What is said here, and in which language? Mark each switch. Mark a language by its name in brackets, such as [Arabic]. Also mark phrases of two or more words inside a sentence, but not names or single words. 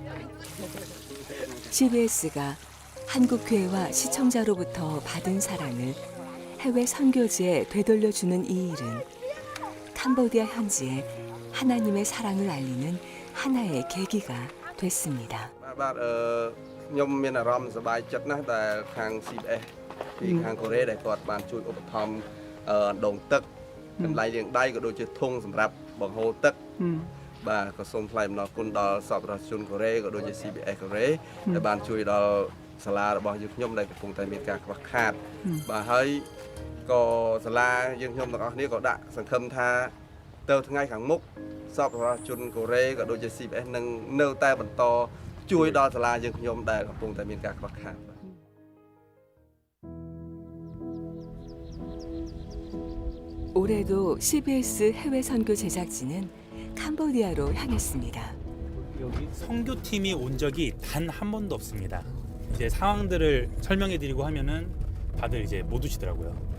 [Korean] CBS가 한국교회와 시청자로부터 받은 사랑을 해외 선교지에 되돌려주는 이 일은 캄보디아 현지에 하나님의 사랑을 알리는 하나의 계기가 됐습니다. [Khmer] ខ្ញុំមានអារម្មណ៍សប្បាយចិត្តណាស់ដែលខាង CBS ពីខាងកូរ៉េដែលគាត់បានជួយឧបត្ថម្ភអណ្ដូងទឹកកន្លែងលាង ដៃក៏ដូចជាធុងសម្រាប់បង្ហូរទឹកបាទក៏សូមថ្លែងអំណរគុណដល់សប្បុរសជនកូរ៉េក៏ដូចជា CBS កូរ៉េដែលបានជួយដល់សាលារបស់យើងខ្ញុំដែលកំពុងតែមានការខ្វះខាតបាទហើយក៏សាលាយើងខ្ញុំទាំងអស់គ្នាក៏ដាក់សង្ឃឹមថាទៅថ្ងៃខាងមុខសប្បុរសជនកូរ៉េក៏ដូចជា CBS នឹងនៅតែបន្តជួយដល់សាលាយើងខ្ញុំដែលកំពុងតែមានការខ្វះខាត [Korean] 올해도 CBS 해외 선교 제작진은 캄보디아로 향했습니다. 여기 선교팀이 온 적이 단 한 번도 없습니다. 이제 상황들을 설명해드리고 하면은 다들 이제 못 오시더라고요.